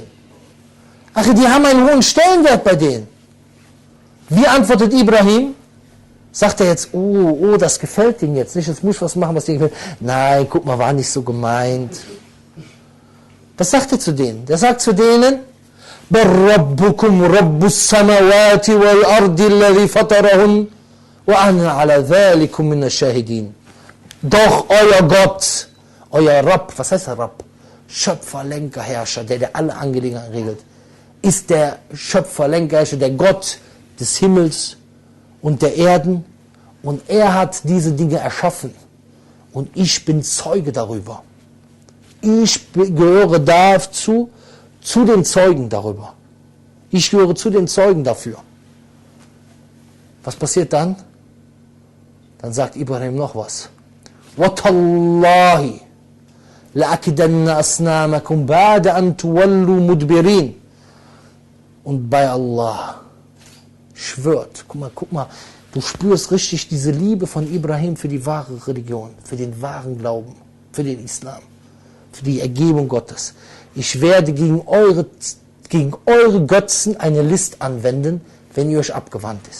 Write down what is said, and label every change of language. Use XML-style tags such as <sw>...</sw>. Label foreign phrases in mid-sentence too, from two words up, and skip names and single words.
<de>Ach, die haben einen hohen Stellenwert bei denen. Wie antwortet Ibrahim? Sagt er jetzt, oh, das gefällt denen jetzt nicht, jetzt muss ich was machen, was denen gefällt. Nein, guck mal, war nicht so gemeint. Was sagt er zu denen? Der sagt zu denen,</de> <ar>بَلْ رَبُّكُمْ رَبُّ السَّمَوَاتِ وَالْأَرْضِ الَّذِي فَطَرَهُنْ وَأَنَا عَلَى ذَلِكُمْ مِنَ الشَّاهِدِينَ.</ar> <de>Doch euer Gott, euer Rabb, was heißt der Rabb? Schöpfer, Lenker, Herrscher, der alle Angelegenheiten regelt, ist der Schöpfer, Lenker, Herrscher, der Gott des Himmels und der Erden, und er hat diese Dinge erschaffen und ich bin Zeuge darüber. Ich gehöre dazu, zu den Zeugen darüber. Ich gehöre zu den Zeugen dafür. Was passiert dann? Dann sagt Ibrahim noch was.</de> <ar>وَتَاللَّهِ لَأَكِدَنَّ أَصْنَامَكُمْ بَعْدَ أَن تُوَلُّوا مُدْبِرِينَ.</ar> <de>Und bei Allah schwört, guck mal, du spürst richtig diese Liebe von Ibrahim für die wahre Religion, für den wahren Glauben, für den Islam, für die Ergebung Gottes. Ich werde gegen eure Götzen eine List anwenden, wenn ihr euch abgewandt ist.</de>